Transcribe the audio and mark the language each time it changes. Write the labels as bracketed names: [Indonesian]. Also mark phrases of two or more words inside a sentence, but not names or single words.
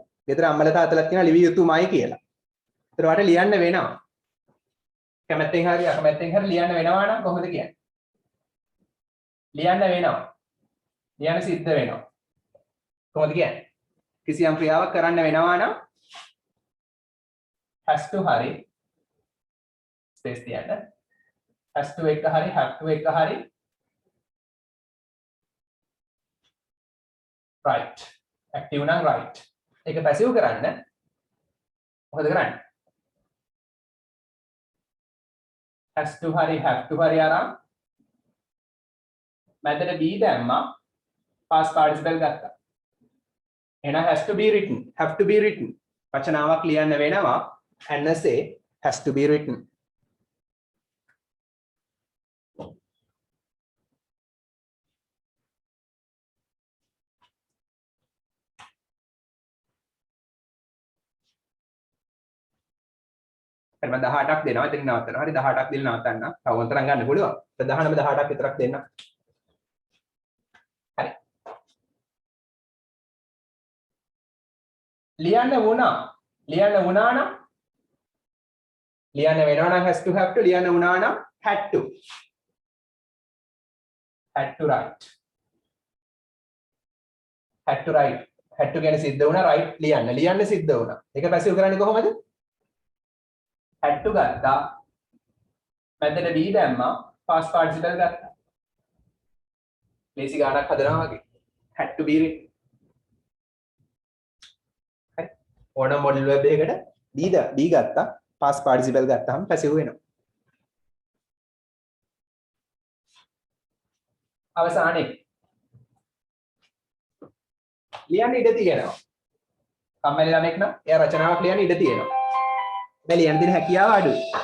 [Sinhala] ගෙදර අම්මලා තාත්තලා කියනවා ලිවිය යුතුමයි කියලා. ඒතර වට ලියන්න වෙනවා. කැමැත්තෙන් හරි අකමැත්තෙන් හරි ලියන්න වෙනවා නම් කොහොමද කියන්නේ? ලියන්න වෙනවා. ලියන්න සිද්ධ වෙනවා. කොහොමද කියන්නේ? කිසියම් ක්‍රියාවක් කරන්න වෙනවා නම් [English] has to [Sinhala] හරි ස්පේස් තියන්න. [English] has to [Sinhala] එක හරි [English] have to [Sinhala] එක හරි right. active නම් right. ඒක passive කරන්න මොකද කරන්නේ? [English] has to [Sinhala] හරි [English] have to [Sinhala] හරි අරන් මැදට be දැම්මා [English] past participle [Sinhala] ගත්තා. [English] එහෙනම් has to be written, have to be written. [Sinhala] වචනාවක් ලියන්න වෙනවා [English] and say has to be written. [Sinhala] මම 18ක් දෙනවා. එතනින් නවත්තනවා. හරි 18ක් දීලා නවත්තන්න. තව උන්තරම් ගන්න පුළුවන්. ප්‍රධානම 18ක් විතරක් දෙන්න. හරි. ලියන්න වුණා. ලියන්න වුණා නම් ලියන්න වෙනවා නම් [English] has to have to [Sinhala] ලියන්න වුණා නම් [English] had to. had to write. had to write. had to [Sinhala] කියන්නේ සිද්ධ වුණා right ලියන්න. ලියන්න සිද්ධ වුණා. ඒක පැසිව් කරන්නේ කොහොමද? [English] had to [Sinhala] ගත්තා මැදට be දැම්මා [English] past participle [Sinhala] ගත්තා ලේසි ගානක් හදනවා වගේ [English] had to be written [Sinhala] හරි ඕනම මොඩල් වෙබ් එකකට be ගත්තා [English] past participle [Sinhala] ගත්තාම passive වෙනවා අවසානයේ ලියන්න ඉඩ තියෙනවා කම්මැලි ළමෙක් නම් එයා රචනාවක් ලියන්න ඉඩ තියෙනවා ලියන්න තියෙන හැකියාව අඩුයි.